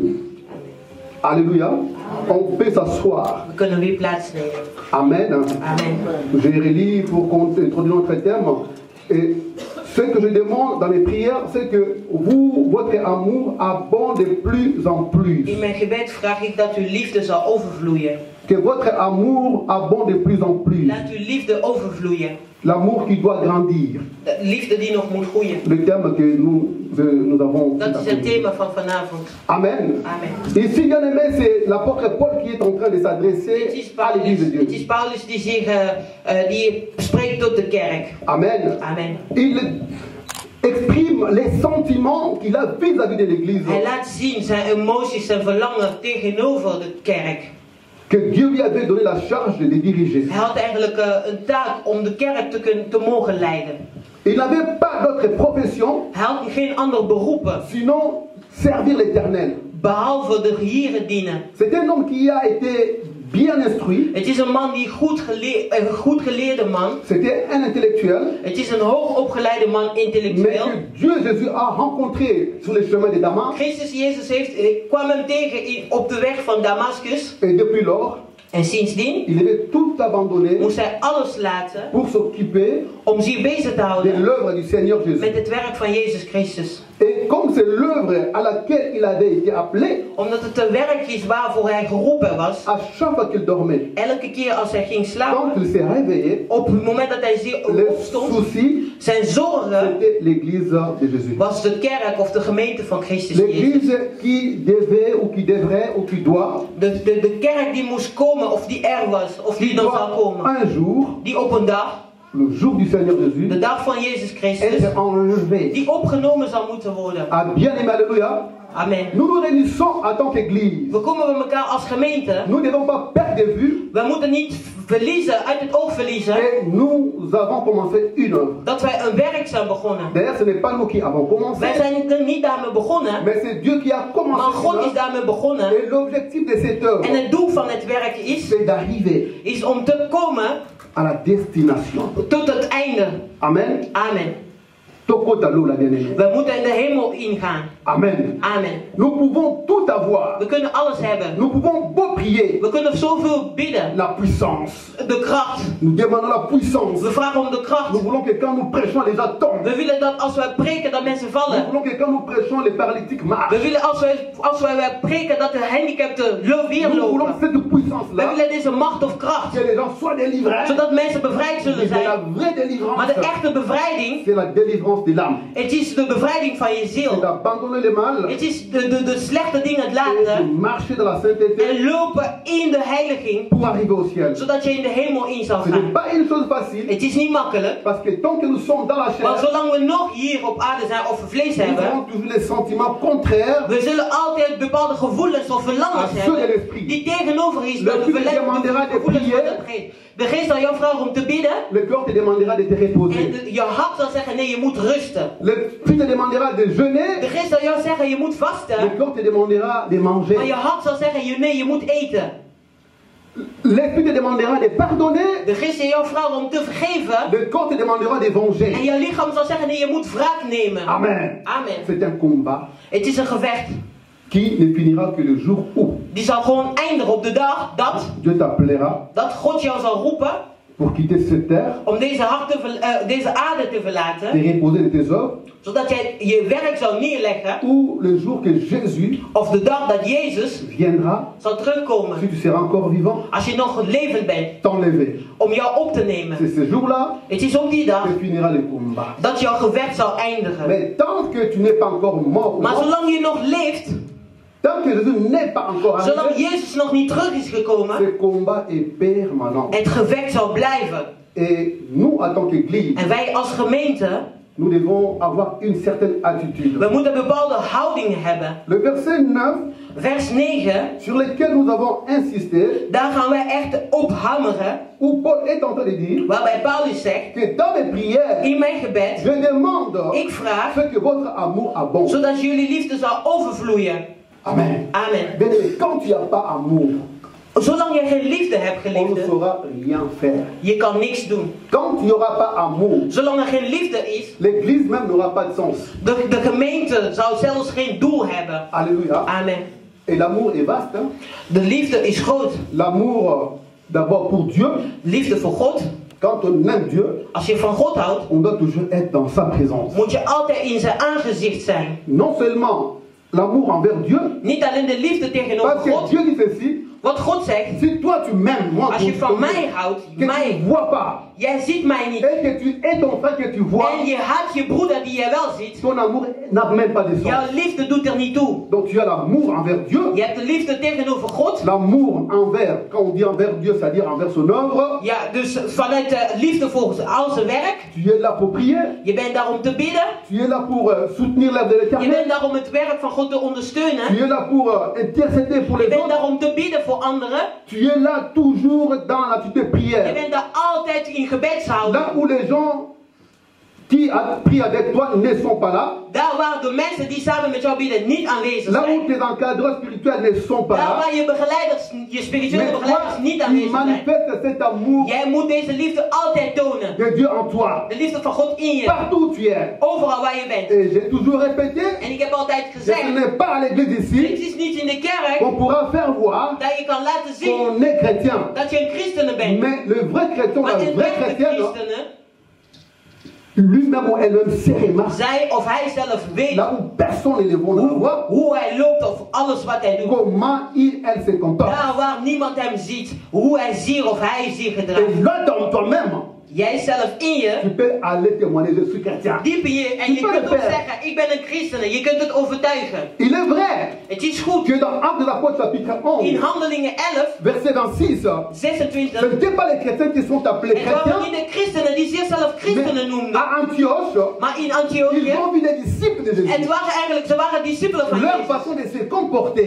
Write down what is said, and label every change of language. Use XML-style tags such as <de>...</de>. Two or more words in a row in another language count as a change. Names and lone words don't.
<fr>Alléluia. On peut s'asseoir.</fr> <nl>We kunnen weer plaatsnemen.</nl> <fr>Amen.</fr> <nl>Amen.</nl> <fr>Je relis pour introduire notre thème. Et ce que je demande dans mes prières, c'est que vous, votre amour abonde de plus en plus.</fr> <nl>In mijn gebed vraag ik dat uw liefde zal overvloeien.</nl> <fr>Que votre amour abonde de plus en plus.</fr> <nl>Laat uw liefde overvloeien.</nl> <fr>L'amour qui doit grandir.</fr> <nl>De liefde die nog moet groeien.</nl> <fr>Le thème que nous avons.</fr> <nl>Dat is het thema van vanavond.</nl> <fr>Amen.</fr> <nl>Amen.</nl> <fr>Ici, bien aimé, c'est l'apôtre Paul qui est en train de s'adresser à l'église de Dieu.</fr> <nl>Het is Paulus die die spreekt tot de kerk.</nl> <fr>Amen.</fr> <nl>Amen.</nl> <fr>Il exprime les sentiments qu'il a vis-à-vis de l'église.</fr> <nl>Hij laat zien zijn emoties, zijn verlangen tegenover de kerk.</nl> <fr>Que Dieu lui avait donné la charge de les diriger.</fr> <nl>Hij had eigenlijk een taak om de kerk te mogen leiden.</nl> <fr>Il n'avait pas d'autre profession,</fr> <nl>Hij had geen andere beroepen,</nl> <fr>sinon servir l'Éternel.</fr> <nl>behalve de Here dienen.</nl> <fr>C'est un homme qui a été bien instruit.</fr> <nl>Het is een man die een goed geleerde man.</nl> <fr>C'était un intellectuel.</fr> <nl>Het is een hoogopgeleide man,</nl> <fr>Mais</fr> <nl>intellectueel.</nl> <fr>que Dieu Jésus a rencontré sur les chemins de Damas.</fr> <nl>Christus Jezus kwam hem tegen op de weg van Damascus.</nl> <fr>Et depuis lors,</fr> <nl>En sindsdien</nl> <fr>il avait tout abandonné</fr> <nl>moest hij alles laten</nl> <fr>pour s'occuper</fr> <nl>om zich bezig te</nl> <fr>de</fr> <nl>houden</nl> <fr>l'œuvre du Seigneur Jésus.</fr> <nl>met het werk van Jezus Christus.</nl> <fr>Et comme c'est l'œuvre à laquelle il avait été appelé,</fr> <nl>Omdat het een werk is waarvoor hij geroepen was.</nl> <fr>à chaque fois qu'il dormait,</fr> <nl>Elke keer als hij ging</nl> <fr>quand</fr> <nl>slapen,</nl> <fr>il s'est réveillé,</fr> <nl>op het moment dat hij</nl> <fr>les</fr> <nl>opstond,</nl> <fr>soucis,</fr> <nl>zijn zorgen</nl> <fr>c'était l'église de Jésus.</fr> <nl>was de kerk of de gemeente van Christus Jezus.</nl> <fr>L'église qui devait ou qui devrait ou qui doit,</fr> <nl>De kerk die moest komen of die er was of die nog zal</nl> <fr>doit</fr> <nl>komen.</nl> <fr>un jour,</fr> <nl>Die op een dag,</nl> <fr>le jour du Seigneur Jésus,</fr> <nl>de dag van Jezus Christus,</nl> <fr>être enlevé.</fr> <nl>die opgenomen zal moeten worden.</nl> <fr>Ah, bien aimé, alléluia.</fr> <nl>Amen.</nl> <fr>Nous nous réunissons en tant qu'église.</fr> <nl>We komen bij elkaar als gemeente.</nl> <fr>Nous ne devons pas perdre de vue</fr> <nl>We moeten niet verliezen, uit het oog verliezen,</nl> <fr>et nous avons commencé une œuvre.</fr> <nl>dat wij een werk zijn begonnen.</nl> <fr>D'ailleurs, ce n'est pas nous qui avons commencé,</fr> <nl>Wij zijn er niet daarmee begonnen,</nl> <fr>mais c'est Dieu qui a</fr> <nl>maar</nl> <fr>commencé</fr> <nl>God is</nl> <fr>cela.</fr> <nl>daarmee begonnen.</nl> <fr>Et l'objectif de cette œuvre,</fr> <nl>En het doel van het werk</nl> <fr>c'est d'arriver</fr> <nl>is om te komen</nl> <fr>à la destination.</fr> <nl>tot het einde.</nl> <fr>Amen.</fr> <nl>Amen.</nl> <fr>Tokotalo, la bien-aimée.</fr> <nl>We moeten in de hemel ingaan.</nl> <fr>Amen.</fr> <nl>Amen.</nl> <fr>Nous pouvons tout avoir.</fr> <nl>We kunnen alles hebben.</nl> <fr>Nous pouvons beau prier.</fr> <nl>We kunnen zoveel bidden.</nl> <fr>La puissance.</fr> <nl>De kracht.</nl> <fr>Nous demandons la puissance.</fr> <nl>We vragen om de kracht.</nl> <fr>Nous voulons que quand nous prêchons, les gens tombent.</fr> <nl>We willen dat als wij preken dat mensen</nl> <fr>Nous</fr> <nl>vallen.</nl> <fr>voulons que quand nous prêchons, les paralytiques marchent.</fr> <nl>We willen als wij preken dat de gehandicapten weer</nl> <fr>Nous voulons</fr> <nl>lopen.</nl> <fr>cette</fr> <nl>We</nl> <fr>puissance-là.</fr> <nl>willen deze macht of kracht.</nl> <fr>Que les gens soient délivrés.</fr> <nl>Zodat mensen bevrijd zullen</nl> <fr>Mais la</fr> <nl>zijn.</nl> <fr>vraie délivrance,</fr> <nl>Maar de echte bevrijding,</nl> <fr>c'est la délivrance de l'âme.</fr> <nl>het is de bevrijding van je</nl> <fr>C'est</fr> <nl>ziel.</nl> <fr>d'abandonner le mal</fr> <nl>Het is de slechte dingen</nl> <fr>et de</fr> <nl>laten</nl> <fr>marcher dans la sainteté</fr> <nl>en lopen in de heiliging,</nl> <fr>pour arriver au ciel.</fr> <nl>zodat je in de hemel in zal</nl> <fr>Ce n'est</fr> <nl>gaan.</nl> <fr>pas une chose facile</fr> <nl>Het is niet makkelijk,</nl> <fr>parce que tant que nous sommes dans la</fr> <nl>maar</nl> <fr>chair,</fr> <nl>zolang we nog hier op aarde zijn of vlees</nl> <fr>nous</fr> <nl>hebben,</nl> <fr>avons toujours les sentiments contraires.</fr> <nl>we zullen altijd bepaalde gevoelens of verlangens</nl> <fr>À ceux de</fr> <nl>hebben</nl> <fr>l'esprit.</fr> <nl>die tegenover is</nl> <fr>Le</fr> <nl>met de</nl> <fr>Christ demandera de</fr> <nl>gevoelens van</nl> <fr>prier.</fr> <nl>de geest. De geest zal jou vragen om te bidden</nl> <fr>Le corps te demandera de te</fr> <nl>en</nl> <fr>reposer.</fr> <nl>je hart zal zeggen nee, je moet rusten.</nl> <fr>L'esprit te demandera de</fr> <nl>De</nl> <fr>jeûner.</fr> <nl>geest zal jou zeggen je moet</nl> <fr>Le</fr> <nl>vasten,</nl> <fr>corps te demandera de</fr> <nl>maar je</nl> <fr>manger.</fr> <nl>hart zal zeggen nee, je moet eten.</nl> <fr>L'esprit te demandera de pardonner.</fr> <nl>De geest zal jou vragen om te vergeven</nl> <fr>Le corps te demandera de</fr> <nl>en</nl> <fr>venger.</fr> <nl>je lichaam zal zeggen nee, je moet wraak nemen.</nl> <fr>Amen.</fr> <nl>Amen.</nl> <fr>C'est un combat</fr> <nl>Het is een gevecht.</nl> <fr>qui ne finira que le jour où</fr> <nl>Die zal gewoon eindigen op de dag</nl> <fr>Dieu t'appellera</fr> <nl>dat God jou zal roepen</nl> <fr>pour quitter cette terre,</fr> <nl>om deze aarde te</nl> <fr>te</fr> <nl>verlaten,</nl> <fr>reposer de tes œuvres,</fr> <nl>zodat jij je werk zou neerleggen,</nl> <fr>ou le jour que Jésus</fr> <nl>of de dag dat Jezus</nl> <fr>viendra,</fr> <nl>zal terugkomen,</nl> <fr>si tu seras encore vivant,</fr> <nl>als je nog levend bent,</nl> <fr>t'enlever.</fr> <nl>om jou op te nemen.</nl> <fr>C'est ce jour-là</fr> <nl>Het is op die dag</nl> <fr>que finira le combat.</fr> <nl>dat jouw gevecht zal eindigen.</nl> <fr>Mais tant que tu n'es pas encore mort,</fr> <nl>Maar zolang je nog leeft,</nl> <fr>tant que Jésus n'est pas encore</fr> <nl>zolang</nl> <fr>arrivé,</fr> <nl>Jezus nog niet terug is gekomen,</nl> <fr>ce combat est permanent.</fr> <nl>het gevecht zal blijven.</nl> <fr>Et nous, en tant qu'Église,</fr> <nl>En wij als gemeente,</nl> <fr>nous devons avoir une certaine attitude.</fr> <nl>we moeten bepaalde houdingen hebben.</nl> <fr>Le verset 9,</fr> <nl>Vers 9,</nl> <fr>sur lequel nous avons insisté,</fr> <nl>daar gaan wij echt op hameren,</nl> <fr>où Paul est en train de dire</fr> <nl>waarbij Paulus zegt,</nl> <fr>que dans les prières,</fr> <nl>in mijn gebed,</nl> <fr>je demande</fr> <nl>ik vraag,</nl> <fr>ce que votre amour abonde.</fr> <nl>zodat jullie liefde zal overvloeien.</nl> <fr>Amen.</fr> <nl>Amen.</nl> <fr>Bien aimé, quand tu n'as pas amour,</fr> <nl>Zolang je geen liefde hebt,</nl> <fr>on ne</fr> <nl>geliefde,</nl> <fr>saura rien faire.</fr> <nl>je kan niks doen.</nl> <fr>Quand tu n'auras pas amour,</fr> <nl>Zolang er geen liefde is,</nl> <fr>l'église même n'aura pas de sens.</fr> <nl>de gemeente zou zelfs geen doel hebben.</nl> <fr>Alléluia.</fr> <nl>Amen.</nl> <fr>Et l'amour est vaste. Hein?</fr> <nl>De liefde is groot.</nl> <fr>L'amour, d'abord pour Dieu.</fr> <nl>Liefde voor God.</nl> <fr>Quand on aime Dieu,</fr> <nl>Als je van God houdt,</nl> <fr>on doit toujours être dans sa présence.</fr> <nl>moet je altijd in zijn aangezicht zijn.</nl> <fr>Non seulement l'amour envers Dieu,</fr> <nl>Niet alleen de liefde tegenover</nl> <fr>parce que</fr> <nl>God.</nl> <fr>Dieu dit ceci,</fr> <nl>Wat God zegt,</nl> <fr>si toi tu m'aimes, moi,</fr> <nl>als je</nl> <fr>ton</fr> <nl>van</nl> <fr>frère,</fr> <nl>mij houdt,</nl> <fr>que tu</fr> <nl>mij,</nl> <fr>ne vois pas,</fr> <nl>jij ziet mij niet.</nl> <fr>et que tu es ton frère que tu vois,</fr> <nl>En je haat je broeder die je wel ziet.</nl> <fr>ton amour n'a même pas de sens.</fr> <nl>Jouw liefde doet er niet toe.</nl> <fr>Donc tu as l'amour envers Dieu,</fr> <nl>Je hebt de liefde tegenover God.</nl> <fr>l'amour envers, quand on dit envers Dieu, c'est-à-dire envers son œuvre,</fr> <nl>Ja, dus vanuit de liefde voor al zijn werk.</nl> <fr>tu es là pour prier,</fr> <nl>Je bent daar om te bidden.</nl> <fr>tu es là pour soutenir l'œuvre de</fr> <nl>Je</nl> <fr>l'Éternel,</fr> <nl>bent daar om het werk van God te</nl> <fr>tu</fr> <nl>ondersteunen.</nl> <fr>es là pour intercéder pour</fr> <nl>Je</nl> <fr>les</fr> <nl>bent</nl> <fr>autres,</fr> <nl>daar om te bidden voor anderen.</nl> <fr>tu es là toujours dans l'attitude de</fr> <nl>Je</nl> <fr>prière.</fr> <nl>bent daar altijd in gebedshouding.</nl> <fr>Là où les gens qui prient avec toi ne sont pas là,</fr> <nl>Daar waar de mensen die samen met jou bidden niet aanwezig</nl> <fr>là où</fr> <nl>zijn.</nl> <fr>tes encadreurs spirituels ne sont pas</fr> <nl>Daar</nl> <fr>là,</fr> <nl>waar je begeleiders, je spirituele</nl> <fr>mais</fr> <nl>begeleiders</nl> <fr>toi,</fr> <nl>niet</nl> <fr>tu</fr> <nl>aanwezig zijn.</nl> <fr>manifestes cet amour</fr> <nl>Jij moet deze liefde altijd tonen.</nl> <fr>de Dieu en toi,</fr> <nl>De liefde van God in je.</nl> <fr>partout où tu es.</fr> <nl>Overal waar je bent.</nl> <fr>Et j'ai toujours répété,</fr> <nl>En ik heb altijd</nl> <fr>que ce</fr> <nl>gezegd,</nl> <fr>n'est pas à l'église</fr> <nl>het</nl> <fr>ici</fr> <nl>is niet in de kerk</nl> <fr>qu'on pourra faire voir</fr> <nl>dat je kan laten zien</nl> <fr>qu'on est chrétien.</fr> <nl>dat je een christen bent.</nl> <fr>Mais le vrai chrétien,</fr> <nl>Maar</nl> <fr>la</fr> <nl>de</nl> <fr>vraie</fr> <nl>echte</nl> <fr>chrétienne,</fr> <nl>christenen,</nl> <fr>lui-même ou elle-même sait remarquer</fr> <nl>zij of hij zelf weet</nl> <fr>là où personne ne le voit voir,</fr> <nl>hoe hij loopt of alles wat hij doet.</nl> <fr>comment elle se comporte.</fr> <nl>Daar waar niemand hem ziet, hoe hij zich of hij zich</nl> <fr>Et</fr> <nl>gedraagt.</nl> <fr>là, dans toi-même,</fr> <nl>Jij zelf in</nl> <fr>tu</fr> <nl>je,</nl> <fr>peux aller témoigner, je suis chrétien.</fr> <nl>diep in je, en je</nl> <fr>Tu peux</fr> <nl>kunt</nl> <fr>le</fr> <nl>ook</nl> <fr>faire.</fr> <nl>zeggen, ik ben een christen. Je kunt het overtuigen.</nl> <fr>Il est vrai</fr> <nl>Het is goed.</nl> <fr>que dans Actes de l'Apôtre chapitre</fr> <nl>In</nl> <fr>11,</fr> <nl>Handelingen 11,</nl> <fr>verset 26, ce</fr> <nl>26,</nl> <fr>n'étaient pas les chrétiens qui sont appelés</fr> <nl>het waren</nl> <fr>chrétiens,</fr> <nl>niet de christenen die zichzelf christenen</nl> <fr>mais</fr> <nl>noemden.</nl> <fr>à Antioche,</fr> <nl>Maar in</nl> <fr>ils</fr> <nl>Antiochië,</nl> <fr>ont vu les disciples de Jésus.</fr> <nl>het waren eigenlijk, ze waren discipelen van</nl> <fr>Leur</fr> <nl>Jezus.</nl> <fr>façon de se comporter,</fr>